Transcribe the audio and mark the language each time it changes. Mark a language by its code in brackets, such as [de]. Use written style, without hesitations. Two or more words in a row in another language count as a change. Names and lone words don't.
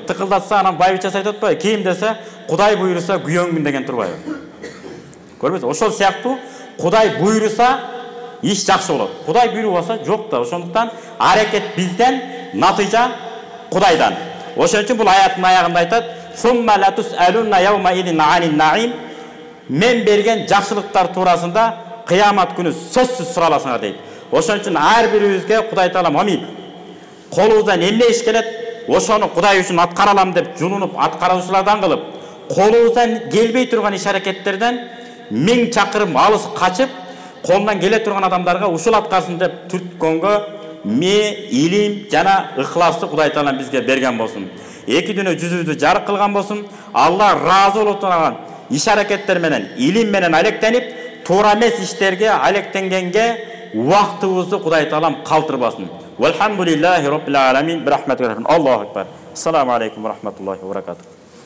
[ky] Тыкылдатса анан байбичеси айтып атпайбы, кийин десе, Кудай буйруса күйөөңмүн деген турбайбы? Көрбөйсүз? Ошол сыяктуу Кудай буйруса иш жакшы болот. Кудай буйрубаса жок да. Ошондуктан аракет бизден, натыйжа Кудайдан. Ошон үчүн бул аяттын аягында айтат: [ar] "ثم لتسألن يومئذ عن النعيم." [ky] Мен берген жакшылыктар туурасында кыямат күнү сөзсүз сураласыңар дейт. Ошон үчүн ар бирибизге Кудай таала мамин колубуздан эмне иш келет, ошону Кудай үчүн аткара алам деп жулунуп, аткаруучулардан кылып, колубуздан келбей турган иш аракеттерден 1000 чакырым алыс качып, колунан келе турган адамдарга ушул аткарсын деп түрткөнгө илим жана ыхласты Кудай таала бизге берген болсун. Эки дүнө жүзүбүздү жарык кылган болсун. Алла ыраазы болуп турган иш аракеттер менен, илим менен алектенип, туура эмес иштерге алектенгенге убактыбызды Кудай таалам калтырбасын. [ar] والحمد لله رب العالمين. برحمته. الله أكبر. السلام عليكم ورحمة الله وبركاته.